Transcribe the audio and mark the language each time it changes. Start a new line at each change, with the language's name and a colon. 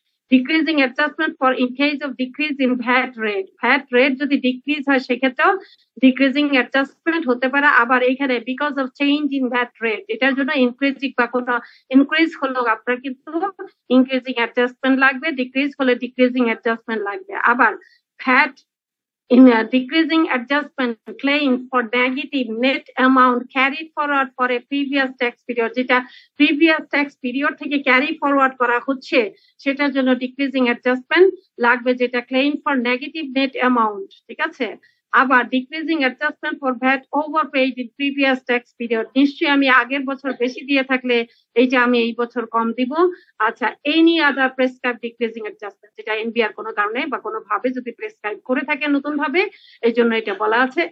Bangla: Decreasing adjustment for in case of decrease in VAT rate. VAT rate যদি decrease হয় সেক্ষেত্রেও decreasing adjustment হতে পারে। আবার এখানে because of change in VAT rate, এটার জন্য ইনক্রিজিং বা কোনো ইনক্রিজ হলেও আপনার কিন্তু ইনক্রিজিং অ্যাডজাস্টমেন্ট লাগবে, ডিক্রিজ হলে ডিক্রিজিং অ্যাডজাস্টমেন্ট লাগবে। আবার VAT
English: in a decreasing adjustment claim for negative net amount carried forward for a previous tax period, যেটা previous tax period থেকে carry forward
Bangla: করা হচ্ছে সেটার জন্য
English: decreasing adjustment লাগবে, যেটা claim for negative net amount,
Bangla: ঠিক আছে। আবার decreasing adjustment for VAT ওভারপেইড in previous tax period, নিশ্চয়ই আমি আগের বছর বেশি দিয়ে থাকলে এইটা আমি এই বছর কম দিব। আচ্ছা, any other prescribe decreasing adjustment, যেটা এনবিআর কোনো কারণে বা কোনো ভাবে যদি প্রেসক্রাইব করে থাকে নতুন ভাবে, এই জন্য এটা বলা আছে।